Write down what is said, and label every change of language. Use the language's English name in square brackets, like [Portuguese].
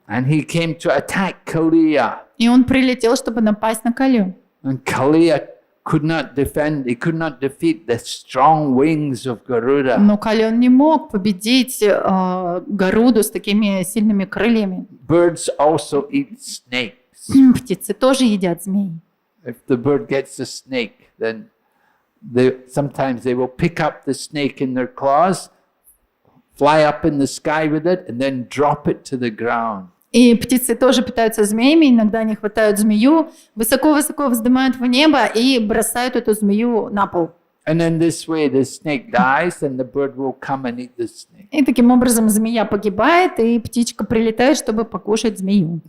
[English] And he came to attack Kaliya. [Russian] И он прилетел, чтобы напасть на Калию. [English] And Kaliya could not defeat the strong wings of Garuda. [Russian] Но Кали он не мог победить Гаруду с такими сильными крыльями. [English] Birds also eat snakes. [Russian] Птицы тоже едят змей. [English] If the bird gets a snake, then sometimes they will pick up the snake in their claws, fly up in the sky with it, and then drop it to the ground. [Russian] И птицы тоже питаются змеями, иногда они хватают змею, высоко-высоко вздымают в небо и бросают эту змею на пол. [English] And in this way the snake dies and the bird will come and eat the snake. [Russian] И таким образом змея погибает, и птичка прилетает, чтобы покушать змею.